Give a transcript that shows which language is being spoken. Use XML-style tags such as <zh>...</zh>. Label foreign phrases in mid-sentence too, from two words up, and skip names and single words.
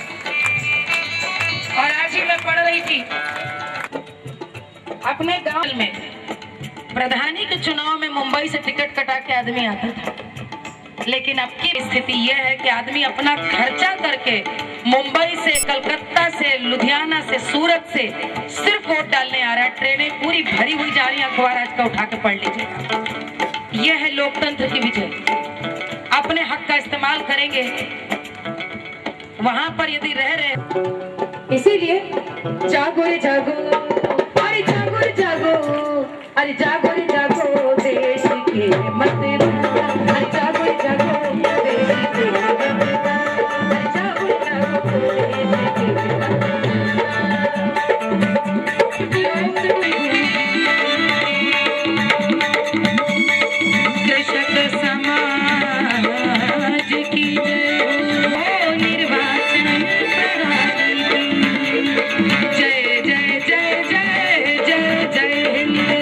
<hi>और आज ही मैं पढ़ रही थी अपने गांव में, प्रधानी के चुनाव में मुंबई से टिकट कटा के आदमी आता था, लेकिन अब की स्थिति यह है कि आदमी अपना खर्चा करके मुंबई से, कलकत्ता से, लुधियाना से, सूरत से सिर्फ वोट डालने आ रहा है। ट्रेनें पूरी भरी हुई जा रही है, अखबार आज का उठा के पढ़ लीजिएगा। यह है लोकतंत्र की विजय। अपने हक का इस्तेमाल करेंगे, वहां पर यदि रह रहे, इसीलिए जागो रे जागो, अरे जागो रे जागो, अरे जागो रे जागो देश के मतदाता, अरे जागो रे जागो देश के मतदाता, अरे जागो रे जागो देश के मतदाता। कृषक समाज की जय हो, निर्वाचन प्रणाली की जय जय जय जय जय जय हिंद।</hi>